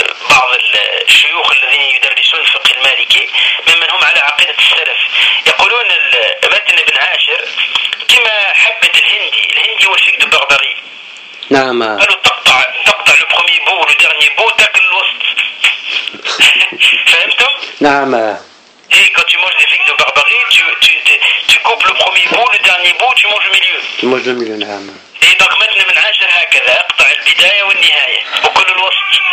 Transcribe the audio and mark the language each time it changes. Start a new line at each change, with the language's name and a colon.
Arabic: بعض الشيوخ الذين يدرسون الفقه المالكي ممن هم على عقيدة السلف، يقولون متن ابن عاشر كما حبة الهندي والفقه البغدادي. نعم قالوا تقطع لو برومي بو لو ديرني بو تاكل الوسط. فهمتم؟ نعم
French: اي quand tu manges des figues de barbarie tu coupes le premier bout le dernier bout tu manges le milieu tu manges le milieu. نعم
Arabic: اي donc متن ابن عاشر هكذا اقطع البداية والنهاية وكل الوسط.